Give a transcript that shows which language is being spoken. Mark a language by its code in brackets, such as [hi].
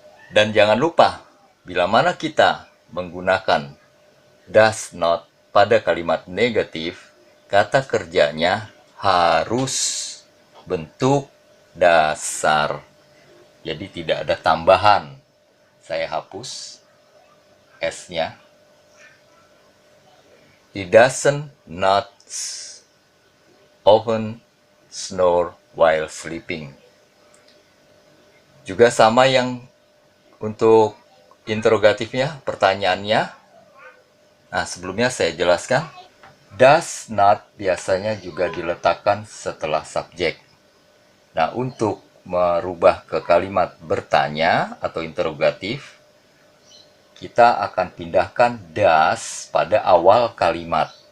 [id] Dan jangan lupa, bila mana kita menggunakan does not pada kalimat negatif, kata kerjanya harus bentuk dasar. Jadi tidak ada tambahan. Saya hapus s-nya. [en] He doesn't not often snore while sleeping. [id] Juga sama yang untuk interrogatifnya, pertanyaannya. Nah, sebelumnya saya jelaskan. Does not biasanya juga diletakkan setelah subjek. Nah, untuk merubah ke kalimat bertanya atau interrogatif, kita akan pindahkan does pada awal kalimat.